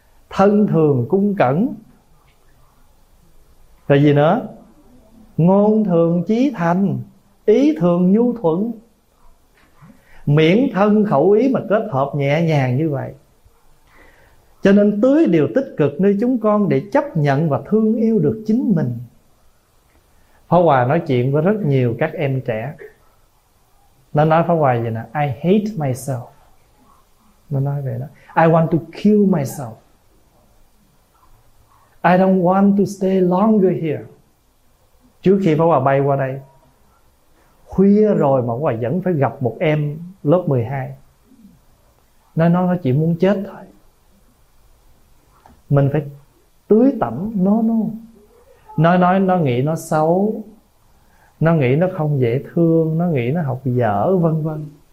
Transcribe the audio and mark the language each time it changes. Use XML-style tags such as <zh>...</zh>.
<vi>Thân thường cung cẩn, rồi gì nữa, ngôn thường chí thành, ý thường nhu thuận, miệng thân khẩu ý mà kết hợp nhẹ nhàng như vậy. Cho nên tưới điều tích cực nơi chúng con để chấp nhận và thương yêu được chính mình. Pháp Hòa nói chuyện với rất nhiều các em trẻ, nó nói Pháp Hòa gì nè,</vi> <en>I hate myself,</en> <vi>nó nói vậy đó.</vi> <en>I want to kill myself, I don't want to stay longer here.</en> <vi>Trước khi Pháp Hòa bay qua đây, khuya rồi mà Pháp Hòa vẫn phải gặp một em lớp 12. Nó chỉ muốn chết thôi. Mình phải tưới tẩm nó nghĩ nó xấu, nó nghĩ nó không dễ thương, nó nghĩ nó học dở, vân vân.</vi>